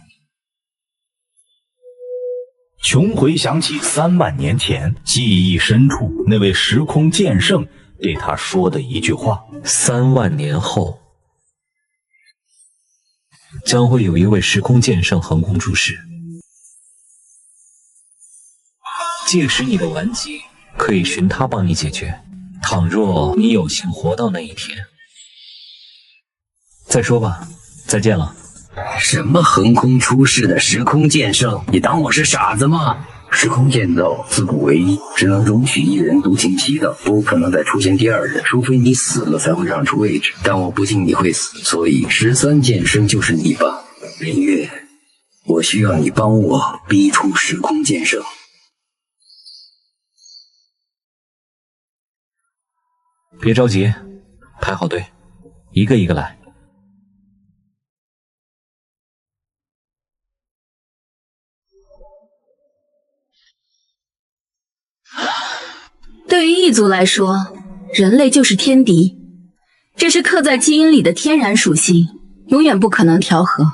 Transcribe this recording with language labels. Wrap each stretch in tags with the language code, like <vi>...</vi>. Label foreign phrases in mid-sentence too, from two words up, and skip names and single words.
<zh>瓊回想起3萬年前記憶深處那位時空劍聖對他說的一句話：3萬年後將會有一位時空劍聖橫空出世。屆時你的顽疾可以寻他幫你解決。倘若你有幸活到那一天，再說吧，再見了。什麼橫空出世的時空劍圣？你當我是傻子嗎？时空剑道自古唯一，只能容許一人独行其道，不可能再出现第二人，除非你死了才会让出位置。但我不信你会死，所以13剑圣就是你吧，林月。我需要你幫我逼出時空剑圣。別着急，排好隊，一個一個來。對於異族來說，人類就是天敵，這是刻在基因裡的天然屬性，永遠不可能調和。</zh>